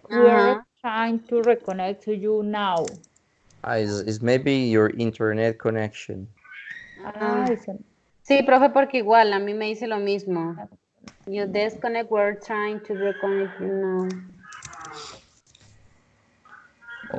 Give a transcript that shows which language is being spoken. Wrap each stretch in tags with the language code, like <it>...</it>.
<en>We're trying to reconnect to you now. Is maybe your internet connection.</en> <es>Dice, Sí, profe, porque igual a mí me dice lo mismo.</es> <en>You disconnect, we're trying to reconnect you now.</en>